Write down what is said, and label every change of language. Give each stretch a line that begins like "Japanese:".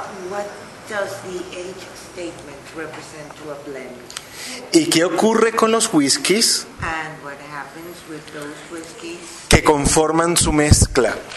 English: What does the age statement represent to a blend?
Spanish: ¿Y qué ocurre con los whiskies
English: and what happens with those whiskies
Spanish: que conforman su mezcla?